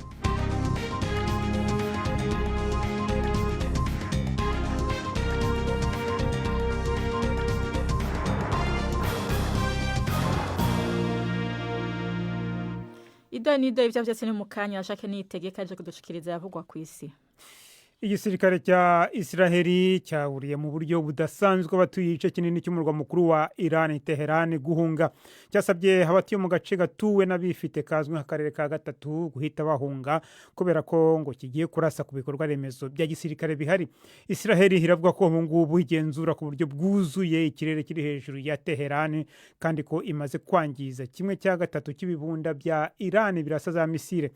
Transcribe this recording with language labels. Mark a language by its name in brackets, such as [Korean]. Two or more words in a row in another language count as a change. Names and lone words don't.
[Rundi] Nido ivyo vyose ni mukanya ashake nitegeka aje kudushikiriza yavugwa ku isi. [Kinyarwanda] Igisirikare cya Israeli cyaburiye mu buryo budasanzwe batuye igice kinini cy'umurwa mukuru wa Iran Teheran guhunga. Cyasabye abatuye mu gace gatuwe n'abifite kazwi nk'akarere ka gatatu guhita bahunga kubera ko ngo kigiye kurasa ku bikorwa remezo bya gisirikare bihari. Israeli iravuga ko mu ngubu igenzura ku buryo bwuzuye ikirere kiri hejuru ya Teheran kandi ko imaze kwangiza kimwe cya gatatu cy'ibibunda bya Iran birasa za misile.